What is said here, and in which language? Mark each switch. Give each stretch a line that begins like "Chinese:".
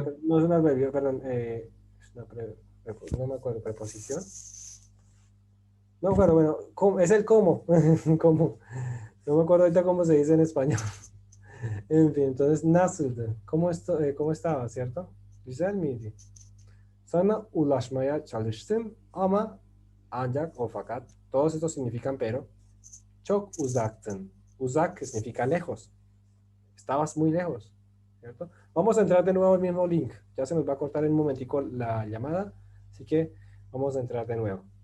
Spanish: adverbio, no es un adverbio, perdón, es una no me acuerdo, preposición. No, pero bueno, es el cómo, cómo. No me acuerdo ahorita cómo se dice en español. En fin, entonces, nasıldı. ¿Cómo estaba, cierto?
Turkish: Güzel miydi? Sana ulaşmaya çalıştım ama ancak o fakat.
Spanish: Todos estos significan pero.
Turkish: Çok uzaktın.
Spanish: Uzak significa lejos. Estabas muy lejos, ¿cierto? Vamos a entrar de nuevo al mismo link. Ya se nos va a cortar en un momentico la llamada, así que vamos a entrar de nuevo.